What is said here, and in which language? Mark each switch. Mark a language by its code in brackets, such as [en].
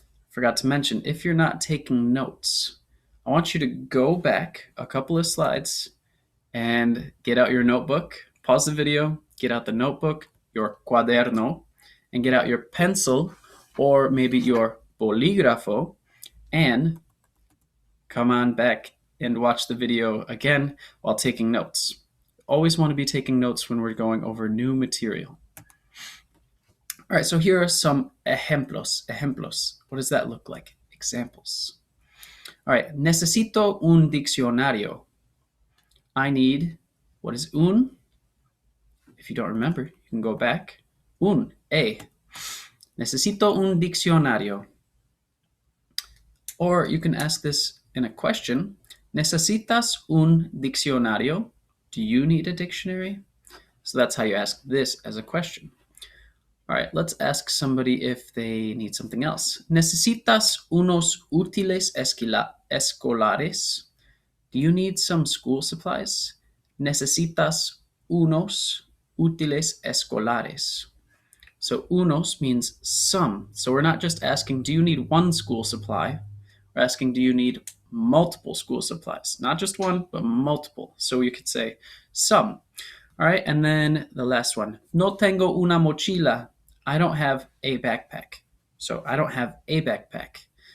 [en] Forgot to mention, if you're not taking notes, I want you to go back a couple of slides and get out your notebook, pause the video, get out the notebook, your cuaderno, and get out your pencil or maybe your bolígrafo and come on back and watch the video again while taking notes. Always want to be taking notes when we're going over new material. All right, so here are some ejemplos. Ejemplos. What does that look like? Examples. All right, [es] necesito un diccionario. [en] I need, what is un? If you don't remember, you can go back. Un, a. [es] Necesito un diccionario. [en] Or you can ask this in a question. [es] ¿Necesitas un diccionario? [en] Do you need a dictionary? So that's how you ask this as a question. All right, let's ask somebody if they need something else. [es] ¿Necesitas unos útiles escolares? [en] Do you need some school supplies? [es] ¿Necesitas unos útiles escolares? [en] So unos means some. So we're not just asking, do you need one school supply? We're asking, do you need multiple school supplies? Not just one, but multiple. So you could say some. All right, and then the last one. [es] No tengo una mochila. [en] I don't have a backpack. So I don't have a backpack.